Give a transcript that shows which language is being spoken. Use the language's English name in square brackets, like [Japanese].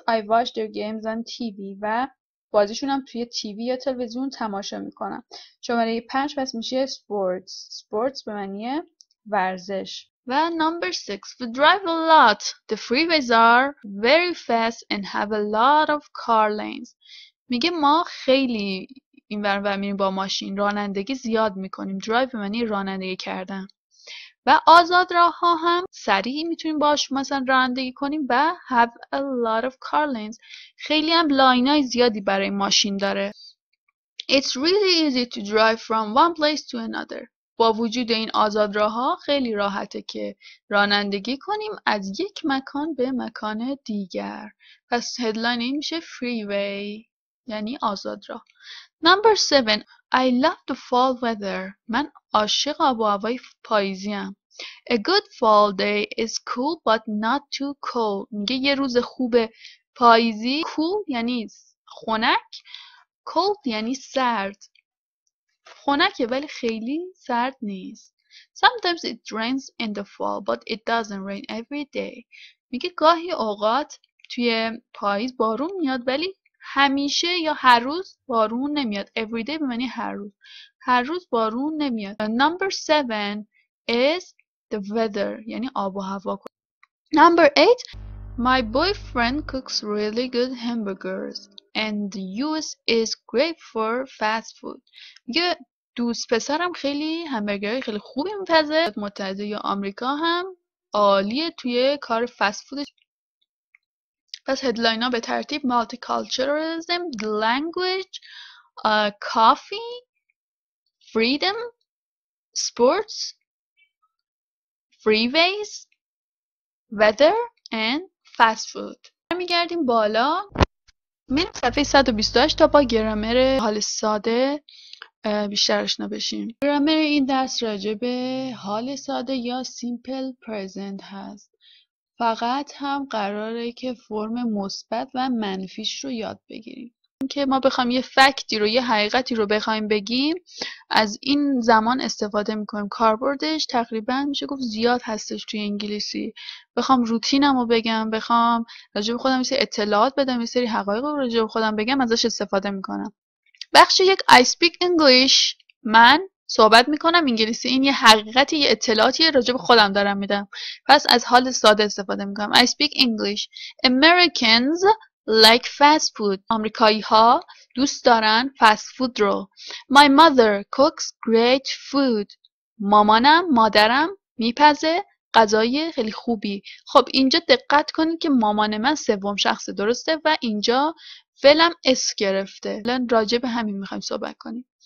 [English] I watch their games on TV [Persian] و بازیشون هم توی تیوی یا تلویزیون تماشا میکنم. شماره 5 پس میشه sports به معنی ورزش. [English] و number 6 we drive a lot. The freeways are very fast and have a lot of car lanes. [Persian] میگه ما خیلی این ور اونور میریم با ماشین، رانندگی زیاد میکنیم. drive به معنی رانندگی کردن. و آزاد راه ها هم سریع میتونیم باش مثلا رانندگی کنیم و [English] have a lot of car lanes. [Persian] خیلی هم لاینای زیادی برای ماشین داره. [English] It's really easy to drive from one place to another. [Persian] با وجود این آزاد راه ها خیلی راحته که رانندگی کنیم از یک مکان به مکان دیگر. پس هدلاین این میشه freeway یعنی آزاد راه. [English] Number 7 I love the fall weather. [Persian] من عاشق آب و هوای پاییزیم. [English] A good fall day is cool but not too cold. [Persian] میگه یه روز خوب پاییزی cool یعنی خنک، cold یعنی سرد. خنکه ولی خیلی سرد نیست. [English] Sometimes it rains in the fall but it doesn't rain every day. [Persian] میگه گاهی اوقات توی پاییز بارون میاد ولی همیشه یا هر روز بارون نمیاد. Every day به معنی هر روز. هر روز بارون نمیاد. [English] Number 7 is the weather [Persian] یعنی آب و هوا. [English] Number 8 My boyfriend cooks really good hamburgers and the US is great for fast food. [Persian] میگه دوست پسرم خیلی همبرگرهای خیلی خوبی میپزه. متحده یا آمریکا هم عالیه توی کار فست فود. پس هدلاین ها به ترتیب [English] multiculturalism, language, coffee, freedom, sports, freeways, weather and fast food. [Persian] میگردیم بالا میریم صفحه 128 تا با گرامر حال ساده بیشتر آشنا بشیم. گرامر این درس راجع به حال ساده یا simple present هست. فقط هم قراره که فرم مثبت و منفیش رو یاد بگیریم. که ما بخوایم یه فکتی رو یه حقیقتی رو بخوایم بگیم از این زمان استفاده میکنیم. کاربردش تقریبا میشه گفت زیاد هستش توی انگلیسی. بخوام روتینم رو بگم، بخوام راجع به خودم یه سری اطلاعات بدم، یه سری حقایق رو راجع به خودم بگم، ازش استفاده میکنم. بخش یک [English] I speak English. [Persian] من صحبت میکنم انگلیسی. این یه حقیقتی، یه اطلاعاتی راجع به خودم دارم میدم. پس از حال ساده استفاده میکنم. [English] I speak English. Americans like fast food. [Persian] آمریکایی ها دوست دارن فست فود رو. [English] My mother cooks great food. [Persian] مادرم میپزه غذای خیلی خوبی. خب اینجا دقت کنید که مامان من سوم شخصه، درسته؟ و اینجا فعلم اس گرفته. الان راجع به همین میخوایم صحبت کنیم.